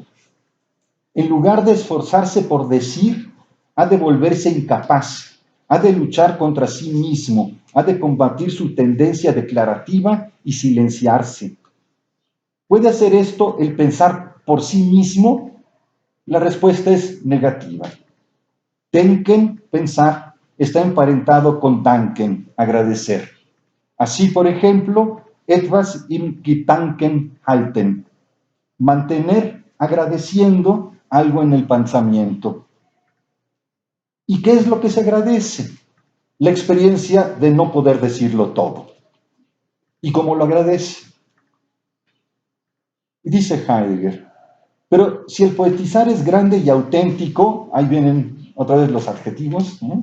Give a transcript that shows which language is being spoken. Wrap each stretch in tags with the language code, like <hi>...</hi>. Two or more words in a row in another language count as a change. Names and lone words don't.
<es>En lugar de esforzarse por decir, ha de volverse incapaz, ha de luchar contra sí mismo, ha de combatir su tendencia declarativa y silenciarse. ¿Puede hacer esto el pensar por sí mismo? La respuesta es negativa. Denken, pensar, está emparentado con danken, agradecer. Así, por ejemplo,</es> <de>etwas im Gedanken halten,</de> <es>mantener agradeciendo algo en el pensamiento. ¿Y qué es lo que se agradece? La experiencia de no poder decirlo todo. ¿Y cómo lo agradece? Dice Heidegger, pero si el poetizar es grande y auténtico, ahí vienen otra vez los adjetivos, ¿no?</es>